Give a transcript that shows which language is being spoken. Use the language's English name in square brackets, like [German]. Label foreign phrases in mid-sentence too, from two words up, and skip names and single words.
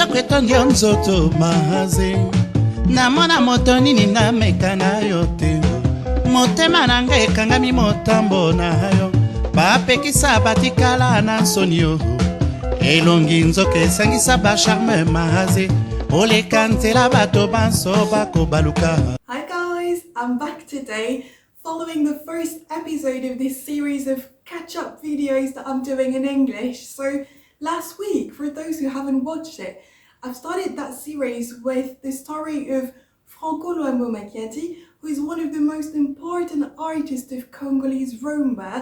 [Lingala] nzoto ndio nzoto mahaze namona moto nini nameka nayo te motema nanga ekangami motambo nayo bapekisa batikala na nsoni yo elongi nzoka esangisa bacharme mahaze oleka nzela bato banso bakobaluka. [English] Hi guys, I'm back today following the first episode of this series of catch-up videos that I'm doing in English. So last week, for those who haven't watched it, I've started that series with the story of Franco Luambo Makiadi, who is one of the most important artists of Congolese rumba.